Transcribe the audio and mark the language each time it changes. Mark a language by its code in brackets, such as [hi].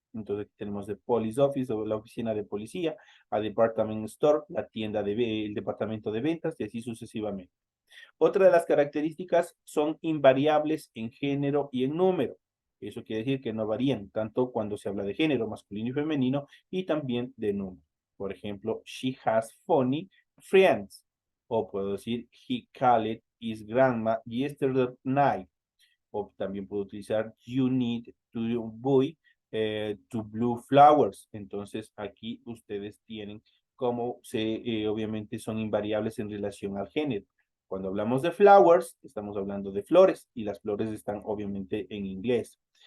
[es] Entonces tenemos [en] the police office [es] o la oficina de policía, [en] a department store, [es] la tienda el departamento de ventas y así sucesivamente. Otra de las características son invariables en género y en número. Eso quiere decir que no varían tanto cuando se habla de género masculino y femenino y también de número. Por ejemplo, [en] she has funny friends. [es] O puedo decir, [en] he called his grandma yesterday night. [es] O también puedo utilizar, [en] you need to buy to blue flowers. [es] Entonces aquí ustedes tienen cómo obviamente son invariables en relación al género. Cuando hablamos de flowers, estamos hablando de flores y las flores están obviamente en inglés.